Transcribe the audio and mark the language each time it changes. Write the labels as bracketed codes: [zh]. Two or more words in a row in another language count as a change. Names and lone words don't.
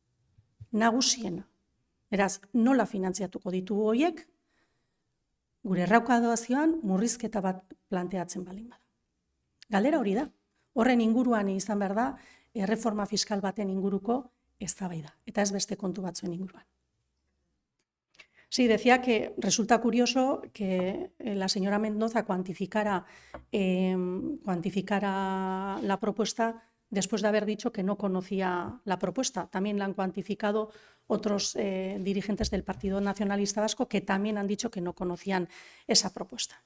[eu] Beraz, nola finantziatuko ditugu horiek, gure errekaudazioan murrizketa bat planteatzen baldin bada. Galdera hori da. Horren inguruan izan behar da, erreforma fiskal baten inguruko eztabaida, eta ez beste kontu batzuen inguruan. [es] Sí, decía que resulta curioso que la señora Mendoza cuantificara la propuesta después de haber dicho que no conocía la propuesta. También la han cuantificado otros dirigentes del Partido Nacionalista Vasco que también han dicho que no conocían esa propuesta.